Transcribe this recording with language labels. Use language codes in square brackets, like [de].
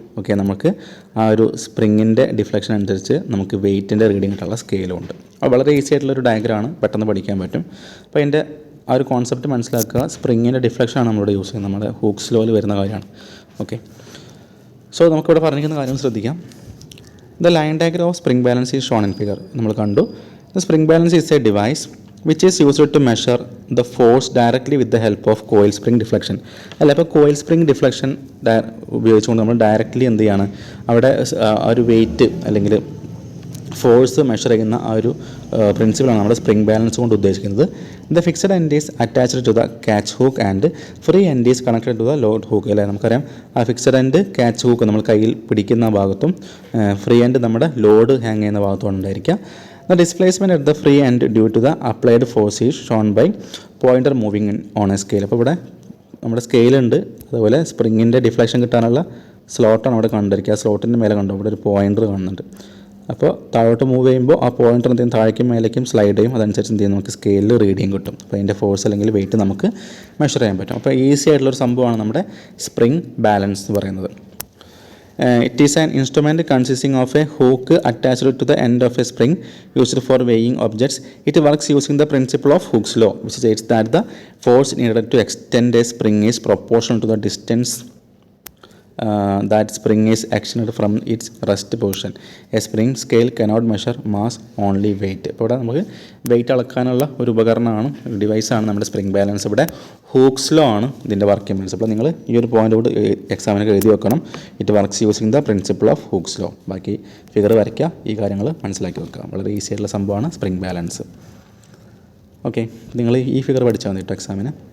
[ml] Okay, നമുക്ക് ആ ഒരു സ്പ്രിങ്ങിൻ്റെ ഡിഫ്ലക്ഷൻ അനുസരിച്ച് നമുക്ക് വെയിറ്റിൻ്റെ റീഡിംഗ് കിട്ടാനുള്ള സ്കെയിലും ഉണ്ട്. അത് വളരെ ഈസി ആയിട്ടുള്ളൊരു ഡയഗ്രാമാണ്, പെട്ടെന്ന് പഠിക്കാൻ പറ്റും. അപ്പോൾ അതിൻ്റെ ആ ഒരു കോൺസെപ്റ്റ് മനസ്സിലാക്കുക. സ്പ്രിങ്ങിൻ്റെ ഡിഫ്ലക്ഷനാണ് നമ്മളിവിടെ യൂസ് ചെയ്യുന്നത്, നമ്മുടെ ഹൂക്ക് സ്ലോയിൽ വരുന്ന കാര്യമാണ്. ഓക്കെ, സോ നമുക്കിവിടെ പറഞ്ഞിരിക്കുന്ന കാര്യം ശ്രദ്ധിക്കാം. [en] The line diagram of spring balance is shown in figure. [ml] നമ്മൾ കണ്ടു. [en] The spring balance is a device which is used to measure the force directly with the help of coil spring deflection. [ml] അല്ല, ഇപ്പോൾ coil spring deflection ഉപയോഗിച്ചുകൊണ്ട് നമ്മൾ directly എന്ത് ചെയ്യാണ്, അവിടെ ആ ഒരു വെയിറ്റ് അല്ലെങ്കിൽ ഫോഴ്സ് മെഷർ ചെയ്യുന്ന ആ ഒരു പ്രിൻസിപ്പിളാണ് നമ്മുടെ സ്പ്രിംഗ് ബാലൻസ് കൊണ്ട് ഉദ്ദേശിക്കുന്നത്. [en] The fixed end is attached to the catch hook and free end is connected to the load hook. [ml] അല്ലേ, നമുക്കറിയാം ആ ഫിക്സഡ് എൻഡ് ക്യാച്ച് ഹൂക്ക് നമ്മൾ കയ്യിൽ പിടിക്കുന്ന ഭാഗത്തും ഫ്രീ എൻഡ് നമ്മുടെ ലോഡ് ഹാങ് ചെയ്യുന്ന ഭാഗത്തും ഉണ്ടായിരിക്കുക. [en] The displacement at the free end due to the applied force is shown by pointer moving on a scale. [ml] അപ്പോൾ ഇവിടെ നമ്മുടെ സ്കെയിലുണ്ട്, അതുപോലെ സ്പ്രിങ്ങിൻ്റെ ഡിഫ്ലക്ഷൻ കിട്ടാനുള്ള സ്ലോട്ടാണ് അവിടെ കണ്ടിരിക്കുക. ആ സ്ലോട്ടിൻ്റെ മേലെ കണ്ടു ഇവിടെ ഒരു പോയിൻ്റർ കാണുന്നുണ്ട്. അപ്പോൾ താഴോട്ട് മൂവ് ചെയ്യുമ്പോൾ ആ പോയിൻ്റർ എന്തെങ്കിലും താഴേക്കും മേലേക്കും സ്ലൈഡ് ചെയ്യും, അതനുസരിച്ച് എന്ത് ചെയ്യും, നമുക്ക് സ്കെയിലിൽ റീഡിങ് കിട്ടും. അപ്പോൾ അതിൻ്റെ ഫോഴ്സ് അല്ലെങ്കിൽ വെയിറ്റ് നമുക്ക് മെഷർ ചെയ്യാൻ പറ്റും. അപ്പോൾ ഈസി ആയിട്ടുള്ളൊരു സംഭവമാണ് നമ്മുടെ സ്പ്രിംഗ് ബാലൻസ് എന്ന് പറയുന്നത്. [en] It is an instrument consisting of a hook attached to the end of a spring used for weighing objects. It works using the principle of Hooke's law, which states that the force needed to extend a spring is proportional to the distance that spring is actioned from its rest position. A spring scale cannot measure mass, only weight. [ml] ഇപ്പോൾ ഇവിടെ നമുക്ക് wait അളക്കാനുള്ള ഒരു ഉപകരണമാണ്, ഡിവൈസാണ് നമ്മുടെ spring balance. ഇവിടെ Hooke's law ആണ് ഇതിൻ്റെ working principle. നിങ്ങൾ ഈ ഒരു പോയിൻ്റ് കൂടി എക്സാമിനൊക്കെ എഴുതി വെക്കണം. [en] It works using the principle of Hooke's law. [ml] ബാക്കി ഫിഗർ വരയ്ക്കുക, ഈ കാര്യങ്ങൾ മനസ്സിലാക്കി വെക്കുക. വളരെ ഈസി ആയിട്ടുള്ള സംഭവമാണ് സ്പ്രിംഗ് ബാലൻസ്. ഓക്കെ, നിങ്ങൾ ഈ ഫിഗർ പഠിച്ചാൽ മതി കേട്ടോ എക്സാമിന്.